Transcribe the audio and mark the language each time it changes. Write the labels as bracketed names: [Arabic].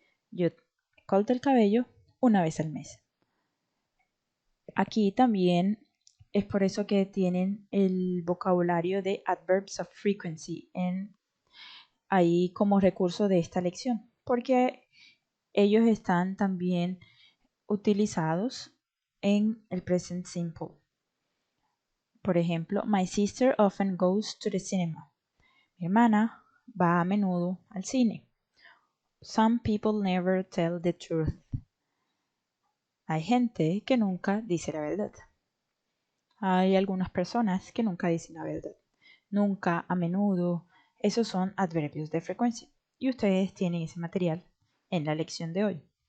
[Spanish] Yo corto el cabello una vez al mes. Aquí también es por eso que tienen el vocabulario de adverbs of frequency ahí como recurso de esta lección, porque ellos están también utilizados en el present simple. Por ejemplo, [English] my sister often goes to the cinema. [Spanish] Mi hermana va a menudo al cine. [English] Some people never tell the truth. [Spanish] Hay gente que nunca dice la verdad. Hay algunas personas que nunca dicen la verdad. Nunca, a menudo, esos son adverbios de frecuencia. Y ustedes tienen ese material en la lección de hoy.